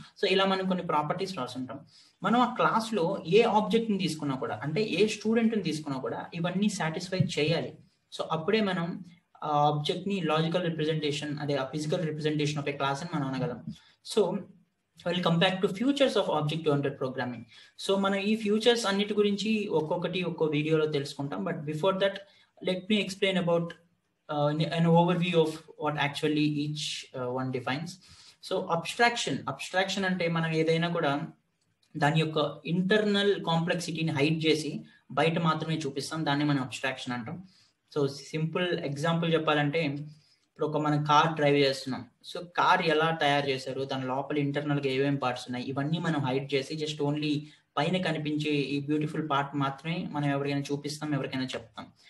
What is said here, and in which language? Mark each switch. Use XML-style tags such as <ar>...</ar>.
<te>So ఇలా మనం కొన్ని ప్రాపర్టీస్ రాసుంటాం. మనం ఆ క్లాస్ లో ఏ ఆబ్జెక్ట్ ని తీసుకున్నా కూడా, అంటే ఏ స్టూడెంట్ ని తీసుకున్నా కూడా ఇవన్నీ సాటిస్ఫై చేయాలి. సో అప్పుడే మనం ఆ ఆబ్జెక్ట్ ని లాజికల్ రిప్రజెంటేషన్, అదే ఆ physical representation of ఏ class అని మనం అనగలం.</te> <en>So will come back to features of object oriented programming.</en> <te>So మనం ఈ ఫ్యూచర్స్ అన్నిటి గురించి ఒక్కొక్కటి ఒక్కో వీడియోలో తెలుసుకుంటాం.</te> <en>But before that let me explain about an overview of what actually each one defines.</en> <te>So abstraction అంటే మనం ఏదైనా కూడా దాని యొక్క ఇంటర్నల్ కాంప్లెక్సిటీని హైడ్ చేసి బయట మాత్రమే చూపిస్తాం, దాన్ని మనం అబ్స్ట్రాక్షన్ అంటాం. సో సింపుల్ ఎగ్జాంపుల్ చెప్పాలంటే, ఇప్పుడు మనం కార్ డ్రైవ్ చేస్తున్నాం. సో కార్ ఎలా తయారు చేశారు, దాని లోపల ఇంటర్నల్గా ఏమేమి పార్ట్స్ ఉన్నాయి, ఇవన్నీ మనం హైడ్ చేసి జస్ట్ ఓన్లీ పైన కనిపించే ఈ బ్యూటిఫుల్ పార్ట్ మాత్రమే మనం ఎవరికైనా చూపిస్తాం, ఎవరికైనా చెప్తాం.</te>